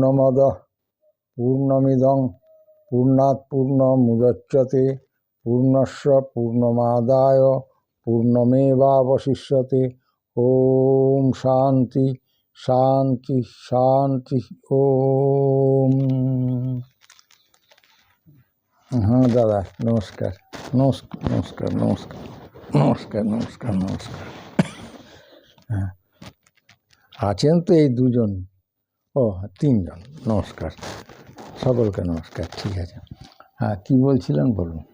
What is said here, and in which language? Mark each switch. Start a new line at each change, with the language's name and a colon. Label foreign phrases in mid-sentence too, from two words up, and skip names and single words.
Sanskrit: पूर्णमदः पूर्णमिदं पूर्णात् पूर्णमुदच्यते पूर्णस्य पूर्णमादाय पूर्णमेवावशिष्यते। ओम शांति शांति शांति। ओम।
Bangla: হ্যাঁ দাদা নমস্কার নমস্কার নমস্কার নমস্কার নমস্কার নমস্কার নমস্কার। हाँ আছেন তো এই দুজন, ও তিনজন, নমস্কার সকলকে নমস্কার। ঠিক আছে, হ্যাঁ কী বলছিলেন বলুন।